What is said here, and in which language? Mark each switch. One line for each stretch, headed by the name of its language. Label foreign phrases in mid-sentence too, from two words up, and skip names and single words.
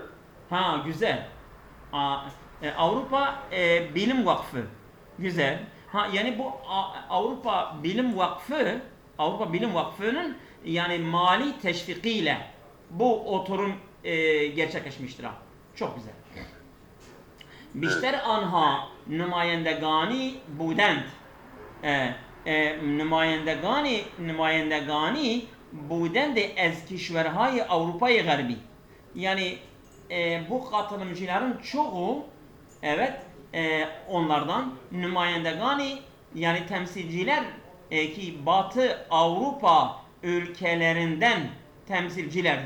Turkish: Ha, güzel. Avrupa Bilim Vakfı. Güzel. Ha, yani bu Avrupa Bilim Vakfı'nın yani mali teşvikiyle bu oturum gerçekleşmiştir. Çok güzel.
Persian: بیشتر آنها نمایندگانی بودند. نمایندگانی بودند از کشورهای اروپای غربی.
Turkish: Yani bu katılımcıların çoğu, evet, onlardan numayendegani, yani temsilciler ki Batı Avrupa ülkelerinden temsilcilerdi.